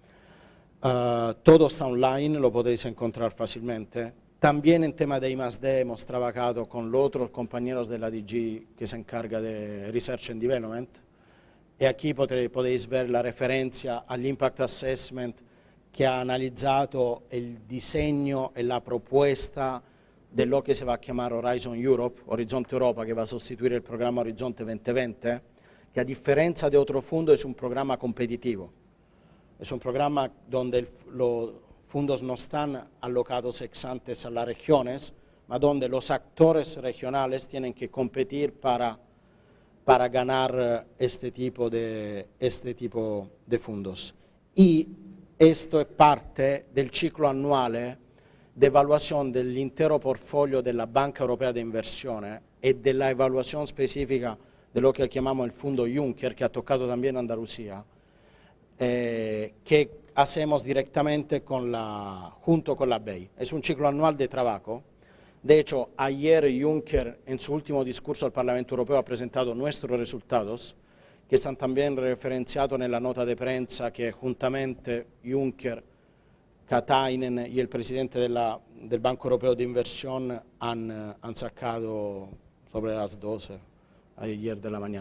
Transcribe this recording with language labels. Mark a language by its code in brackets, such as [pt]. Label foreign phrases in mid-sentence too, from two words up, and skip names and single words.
[es] Todo está online, lo podéis encontrar fácilmente. También en tema de I+D hemos trabajado con los otros compañeros de la DG que se encarga de [en] Research and Development, [es] y aquí podéis ver la referencia al [en] Impact Assessment [es] que [it] ha analizzato il disegno e la proposta [es] de lo que se va a llamar Horizon Europe, Horizonte Europa, que va a sustituir el programa Horizonte 2020, que a diferencia de otro fondo es un programa competitivo. Es un programa donde los fondos no están alocados [la] ex ante [es] a las regiones, ma donde los actores regionales tienen que competir para ganar este tipo de fondos. Y esto es parte del ciclo anuale de evaluación [it] dell'intero portfolio della Banca Europea de Inversione e della [es] evaluación específica de lo que llamamos el Fondo Juncker, que ha tocado también Andalucía, que hacemos directamente junto con la BEI. Es un ciclo anual de trabajo. De hecho, ayer Juncker, en su último discurso al Parlamento Europeo, ha presentado nuestros resultados, que están también referenciados en la nota de prensa que juntamente Juncker, Katainen y el presidente del Banco Europeo de Inversión han sacado sobre las 12 ayer de la mañana.